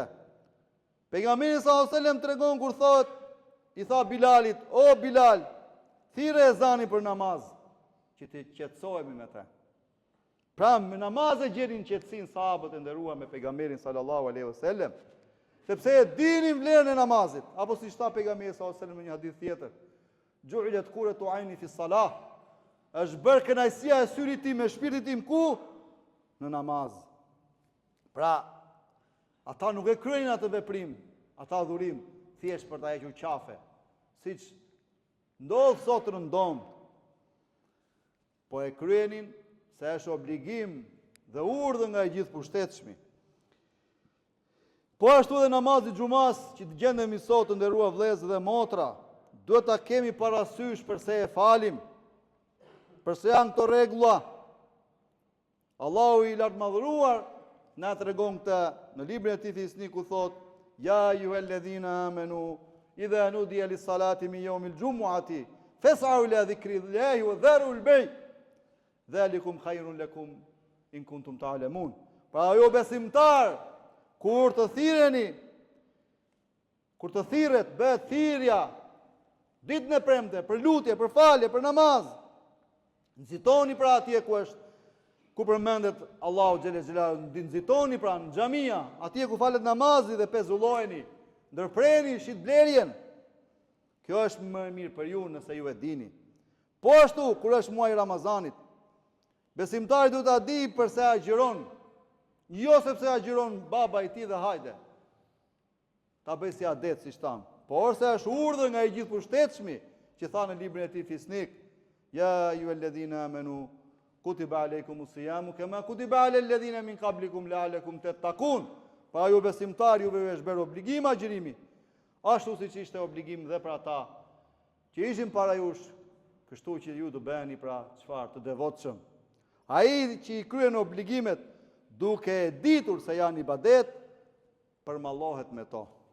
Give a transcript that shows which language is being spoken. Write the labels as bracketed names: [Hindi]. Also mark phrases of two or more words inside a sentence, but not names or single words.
[Albanian] Pejgamberi [Arabic] صلى الله عليه وسلم [Albanian] tregon kur thotë, i tha Bilalit, "O Bilal, thirrë ezanin për namaz, që të qetësohemi me të." Pra me namaz e gjenin qetësinë sahabët e nderuar me pejgamberin [Arabic] صلى الله عليه وسلم, [Albanian] sepse e dinin vlerën e namazit, apo siç tha pejgamberi [Arabic] صلى الله عليه وسلم [Albanian] në një hadith tjetër, [Arabic] "جعلت قرة عيني في الصلاة." [Albanian] Është bërë kënaqësia e syrit tim me shpirtin tim ku? Në namaz. Pra, ata nuk e kryejnë atë veprim, ata adhurim, thjesht për ta hequr qafe, siç ndodh sot rëndom. Po e kryenin se është obligim dhe urdhë nga i gjithë pushtetshmi. Po ashtu edhe namazi xumas që të gjendemi sot të nderuar vëllezër dhe motra, duhet ta kemi parasysh përse e falim, përse janë këto rregulla. Allahu i lartmadhëruar na tregon këtë në librin e tij Fisnik ku thotë: [Arabic] "يا أيها الذين آمنوا إذا نودي للصلاة من يوم الجمعة فاسعوا إلى ذكر الله وذروا البيع'. ذلكم خير لكم إن كنتم تعلمون." [Albanian] Pra jo besimtar, kur të thirreni, kur të thirret, bëhet thirrja ditën e premte për lutje, për falje, për namaz. Nxitoni pra atje ku përmendet Allahu xhelel xhelalu, nxitoni pra në xhamia, atje ku falet namazi dhe pezulloheni, ndërpreni shitblerjen. Kjo është më e mirë për ju nëse ju e dini. Po ashtu kur është muaji i Ramazanit, besimtari duhet ta di përse agjiron, jo sepse agjiron baba i tij dhe hajde ta bëj si adet siç tham, por se është urdhër nga i gjithë pushtetshmi që tha në librin e tij Fisnik: [Arabic] "يا أيها الذين آمنوا كتب عليكم الصيام كما كتب على الذين من قبلكم لعلكم تتقون." [Albanian] Pa ju besimtar juve është bërë obligim agjërimi, ashtu siç ishte obligim dhe për ata që ishin para jush, kështu që ju do bëheni pra çfarë të devotshëm. Ai që i kryen obligimet duke e ditur se janë ibadet, përmallohet me to.